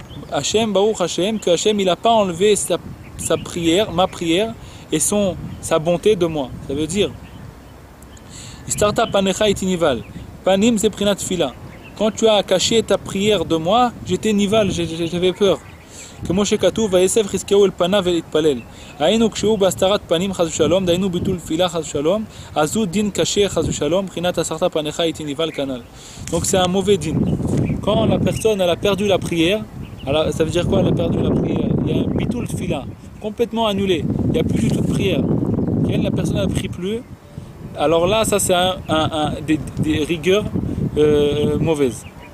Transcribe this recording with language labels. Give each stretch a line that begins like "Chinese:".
French: Hashem, Baruch Hashem, que Hashem il n'a pas enlevé sa prière, ma prière, et sa bonté de moi. Ça veut dire,
Hebrew: Istarta panecha iti nival.
French: Panim c'est prinat fila. Quand tu as caché ta prière de moi, j'étais nival, j'avais peur.
Hebrew: כמו שכתוב, ויסב חזקיהו אל פניו ולהתפלל. היינו כשהוא בהסתרת פנים חס ושלום, דהיינו ביטול תפילה חס ושלום, אז הוא דין קשה חס ושלום, מבחינת הסרת פניך איתי ניבל כנ"ל.
French: Donc c'est un mauvais din. Quand la personne elle a perdu la prière, alors, ça veut dire quoi elle a perdu la prière? Il y a un bitul tfila, complètement annulé. Il n'y a plus du tout de prière. La personne n'a prie plus. Alors là, ça c'est des rigueurs mauvaises.